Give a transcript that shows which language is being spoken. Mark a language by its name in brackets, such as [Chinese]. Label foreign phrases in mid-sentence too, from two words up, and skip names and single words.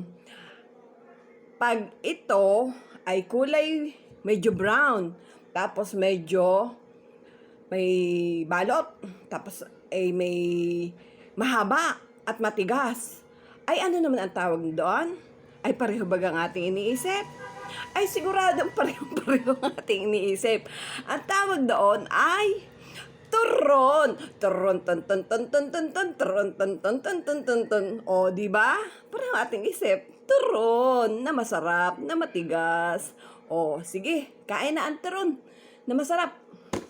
[Filipino] Pag ito ay kulay medyo brown, tapos medyo may balot, tapos ay may mahaba at matigas. Ay, ano naman ang tawag doon? Ay, pareho ba ang ating iniisip? Ay, siguradong pareho ang ating iniisip. Ang tawag doon ay turon. Turon, ton, ton, ton, ton, ton, ton, turon, ton, ton, ton, ton, ton, ton. O, di ba? Pareho ang ating isip. Turon na masarap, na matigas. O, sige, kain na ang turon na masarap.